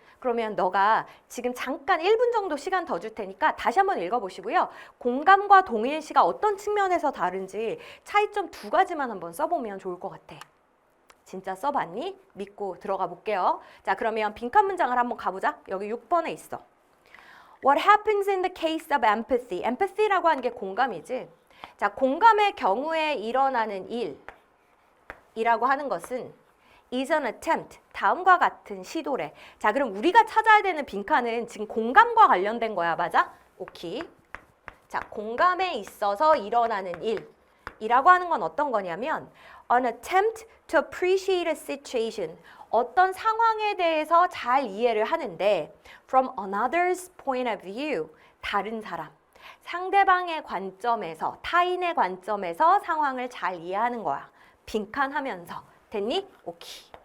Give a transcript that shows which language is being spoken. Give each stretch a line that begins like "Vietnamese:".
Korean: 그러면 너가 지금 잠깐 1분 정도 시간 더 줄 테니까 다시 한번 읽어보시고요. 공감과 동일시가 어떤 측면에서 다른지 차이점 두 가지만 한번 써보면 좋을 것 같아. 진짜 써봤니? 믿고 들어가 볼게요. 자, 그러면 빈칸 문장을 한번 가보자. 여기 6번에 있어.
English: What happens in the case of empathy?
Korean: empathy라고 하는 게 공감이지. 자, 공감의 경우에 일어나는 일이라고 하는 것은 is an attempt, 다음과 같은 시도래. 자, 그럼 우리가 찾아야 되는 빈칸은 지금 공감과 관련된 거야, 맞아? 오케이. 자, 공감에 있어서 일어나는 일이라고 하는 건 어떤 거냐면 an attempt to appreciate a situation, 어떤 상황에 대해서 잘 이해를 하는데 from another's point of view, 다른 사람, 상대방의 관점에서, 타인의 관점에서 상황을 잘 이해하는 거야. 빈칸하면서. 됐니? 오케이.